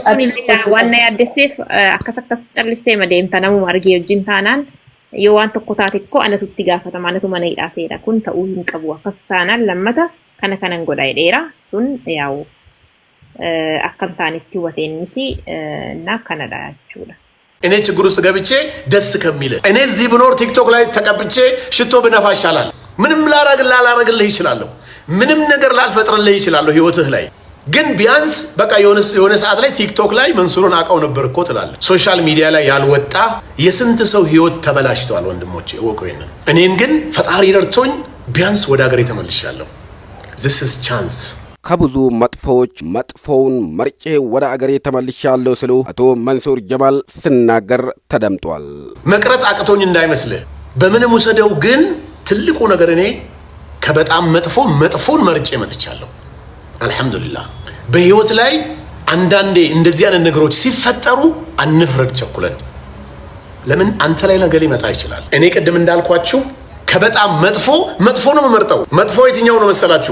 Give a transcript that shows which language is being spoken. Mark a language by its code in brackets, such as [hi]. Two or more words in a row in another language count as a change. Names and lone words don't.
[om] waan na yaaddesseef akkas callistee deemta namuma argee wajjin taanaan yoo waan tokko taate koo anatu itti gaafatama anatu mana hidhaa seera kun ta'uu hin qabu akkas taanaan lammata kanan godha jedheera sun yaa'u akkam taanitti hubateennis na kanadha jechuudha. [am] እኔ ችግር ውስጥ ገብቼ ደስ ከሚል እኔ እዚህ ብኖር ቲክቶክ ላይ ተቀብቼ ሽቶ ብነፋ ይሻላል። ምንም ላላረግልህ ይችላለሁ። ምንም ነገር ላልፈጥርልህ ይችላለሁ ህይወትህ ላይ ግን ቢያንስ በቃ የሆነ ሰዓት ላይ ቲክቶክ ላይ መንሱርን አውቀው ነበር እኮ ትላለህ። ሶሻል ሚዲያ ላይ ያልወጣ የስንት ሰው ህይወት ተበላሽቷል ወንድሞቼ እወቁ ይሄንን። እኔን ግን ፈጣሪ ረድቶኝ ቢያንስ ወደ ሀገሬ ተመልሻለሁ። [en] this is chance [am] ከብዙ መጥፎዎች መጥፎውን መርጬ ወደ አገሬ ተመልሻለሁ ሲሉ አቶ መንሱር ጀማል ሲናገር ተደምጧል። መቅረት አቅቶኝ እንዳይመስልህ በምንም ወሰደው ግን ትልቁ ነገር እኔ ከበጣም መጥፎን መርጬ መጥቻለሁ። አልহামዱሊላህ በህይወት ላይ አንዳንዴ እንደዚህ አይነት ነገሮች ሲፈጠሩ አንፍረድ ቸኩለን። ለምን አንተ ላይ ነገር ሊመጣ ይችላል። እኔ ቅድም እንዳልኳችሁ ከበጣም መጥፎ ነው የምመርጠው። መጥፎ የትኛው ነው መሰላችሁ?